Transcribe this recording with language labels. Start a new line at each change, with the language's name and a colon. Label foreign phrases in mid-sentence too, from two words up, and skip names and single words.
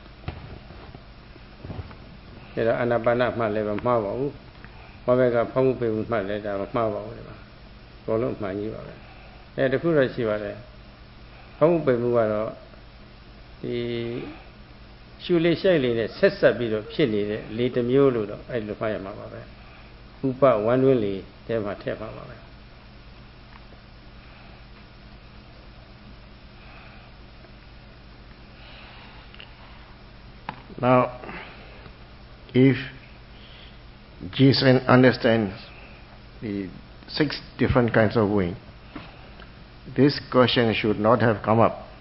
Burmese: ဒါတော့အာနာပါနမှတ်လည်းမမှားပါဘူးဘာပဲကဖောင်းမှုပေမှုမှတ်လည်းဒါမမှားပါဘူးဒီမှာအကုန်လုံးမှန်ကြီးပါပဲတခုတော့ရှိပါတယ်ဖောင်းမှုပေမှုကတော့ဒီရှုလေးရှိုက်လေးနဲ့ဆက်ဆက်ပြီးတော့ဖြစ်နေတဲ့လေတစ်မျိုးလို့တော့အဲ့လိုမှတ်ရမှာပါပဲဥပဝမ်းတွင်းလေးတဲမှာထည့်ပါပါပဲ
English: Now, if Jason understands the 6 different kinds of wind, this question should not have come up.